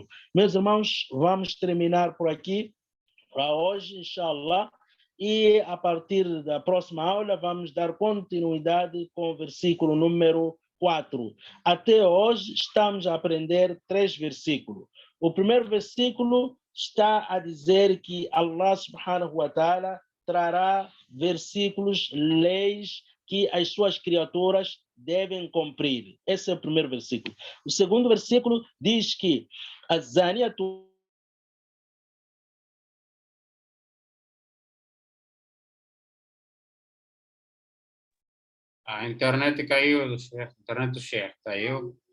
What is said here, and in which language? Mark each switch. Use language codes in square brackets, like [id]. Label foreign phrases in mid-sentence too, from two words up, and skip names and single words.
[pt] Meus irmãos, vamos terminar por aqui para hoje, inshallah. E a partir da próxima aula vamos dar continuidade com o versículo número 4. Até hoje estamos a aprender 3 versículos. O primeiro versículo está a dizer que Allah [ar] سبحانه وتعالى [pt] trará versículos, leis que as suas criaturas devem cumprir. Esse é o primeiro versículo. O segundo versículo diz que a zaniyatu A internet caiu, a internet do chefe caiu.